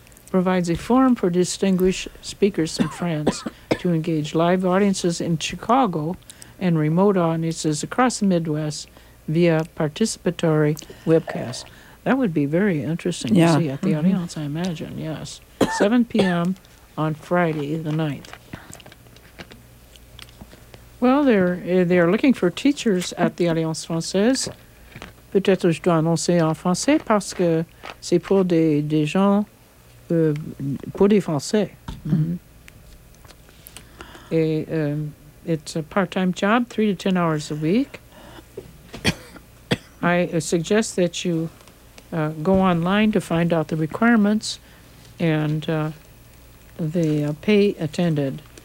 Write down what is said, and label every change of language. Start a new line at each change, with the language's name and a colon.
English: Provides a forum for distinguished speakers from France to engage live audiences in Chicago and remote audiences across the Midwest via participatory webcast. That would be very interesting yeah. to see at the mm-hmm. audience, I imagine. Yes. 7 p.m. on Friday the 9th. Well, they're looking for teachers at the Alliance Française.
French: Peut-être je dois annoncer en français parce que c'est pour des gens, pour des Français. Mm-hmm.
English: Et it's a part-time job, 3 to 10 hours a week. I suggest that you go online to find out the requirements and the pay attended.